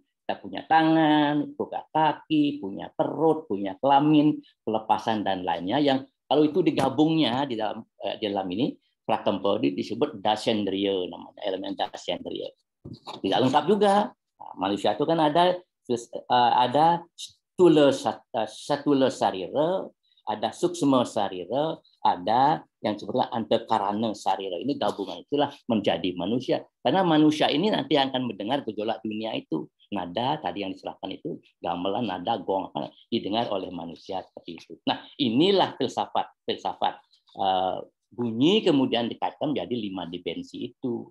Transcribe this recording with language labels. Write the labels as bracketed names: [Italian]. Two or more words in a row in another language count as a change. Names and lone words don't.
[Indonesian] Kita punya tangan, punya kaki, punya perut, punya kelamin, pelepasan dan lainnya yang kalau itu digabungnya di dalam ini Pratempo disebut dasendriya, namanya elemen dasendriya. Tidak lengkap juga. Nah, manusia itu kan ada stula sarira, ada suksma sarira, ada yang sebutnya antakarana sarira. Ini gabungan itulah menjadi manusia. Karena manusia ini nanti akan mendengar gejolak dunia itu. Nada tadi yang diserahkan itu gamelan, nada, gong didengar oleh manusia seperti itu. Nah, inilah filsafat bunyi kemudian dikaitkan menjadi 5 dimensi itu.